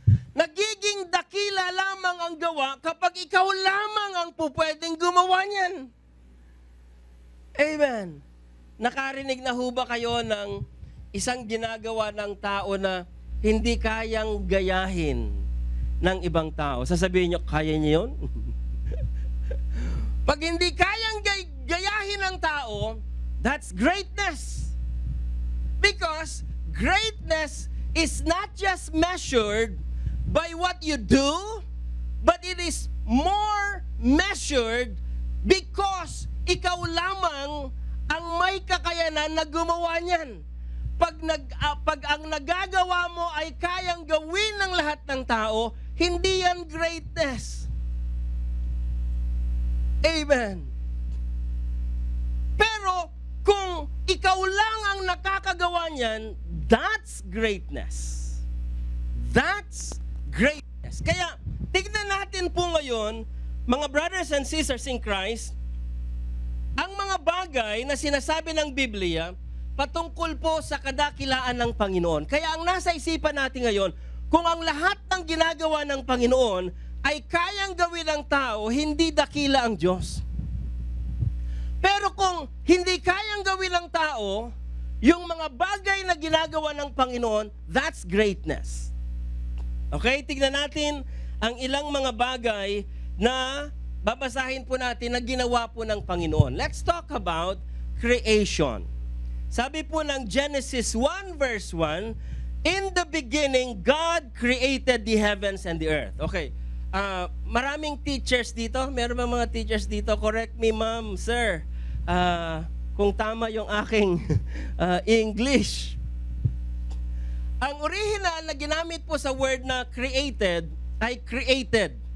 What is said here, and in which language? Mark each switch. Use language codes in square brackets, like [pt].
[tl] Nagiging dakila lamang ang gawa kapag ikaw lamang ang pupwedeng gumawa niyan. Amen. Nakarinig na ho ba kayo ng isang ginagawa ng tao na hindi kayang gayahin ng ibang tao? Sasabihin nyo, kaya niyo yun? Pag hindi kayang gayahin ng tao, [en] that's greatness. Because greatness is not just measured by what you do, but it is more measured because [tl] ikaw lamang ang may kakayanan na gumawa niyan. Pag ang nagagawa mo ay kayang gawin ng lahat ng tao, hindi yan greatness. Amen. Pero kung ikaw lang ang nakakagawa niyan, [en] that's greatness. That's greatness. [tl] Kaya, tignan natin po ngayon, mga [en] brothers and sisters in Christ, [tl] ang mga bagay na sinasabi ng Biblia patungkol po sa kadakilaan ng Panginoon. Kaya ang nasa isipan natin ngayon, kung ang lahat ng ginagawa ng Panginoon ay kayang gawin ng tao, hindi dakila ang Diyos. Pero kung hindi kayang gawin ng tao, yung mga bagay na ginagawa ng Panginoon, [en] that's greatness. [tl] Okay, tignan natin ang ilang mga bagay na babasahin po natin na ginawa po ng Panginoon. [en] Let's talk about creation. [tl] Sabi po ng [en] Genesis 1 verse 1, in the beginning, God created the heavens and the earth. [tl] Okay, maraming teachers dito. Meron ba mga teachers dito? [en] Correct me, ma'am, sir. [tl] Kung tama yung aking [en] English. [tl] Ang original na ginamit po sa word na created ay created.